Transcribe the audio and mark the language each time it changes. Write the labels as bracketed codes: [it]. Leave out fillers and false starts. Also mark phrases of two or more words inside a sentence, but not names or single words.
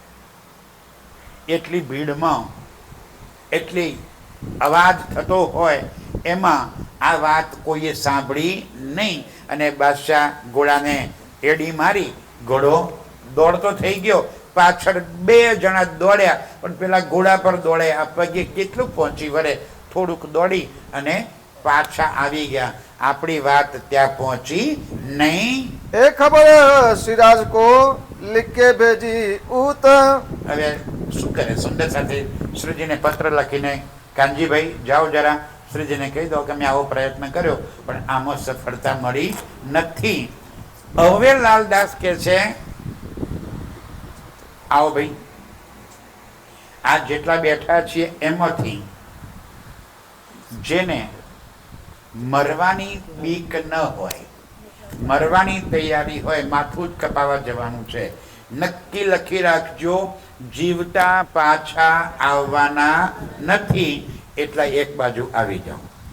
[gu] એટલી ભીડમાં એટલી અવાજ થતો હોય એમાં આ વાત કોઈએ સાંભળી નહીં અને બાદશાહ ઘોડાને એડી મારી, ઘોડો દોડતો થઈ ગયો. પાછળ બે જણા દોડ્યા પણ પેલા ઘોડા પર દોડે, આ પગે કેટલું પહોંચી વળે, થોડુંક દોડી અને પાછા આવી ગયા. આપણી વાત ત્યાં પહોંચી નહીં. [hi] ए खबर सिराज को लिख के भेजी ऊत [gu] હવે શું કરે? સુંદર સાથે શ્રીજીને પત્ર લખીને, કાનજીભાઈ જાઓ જરા શ્રીજીને કહી દો કે મેં આવો પ્રયત્ન કર્યો પણ આમાં સફળતા મળી નથી. હવે લાલદાસ કે છે, આવો ભાઈ, આ જેટલા બેઠા છીએ એમાંથી જેને મરવાની બીક ન હોય, મરવાની તૈયારી હોય, માથું જ કપાવા જવાનું છે, નક્કી લખી રાખજો, જીવતા પાછા આવવાના નથી, એટલા એક બાજુ આવી જાઓ.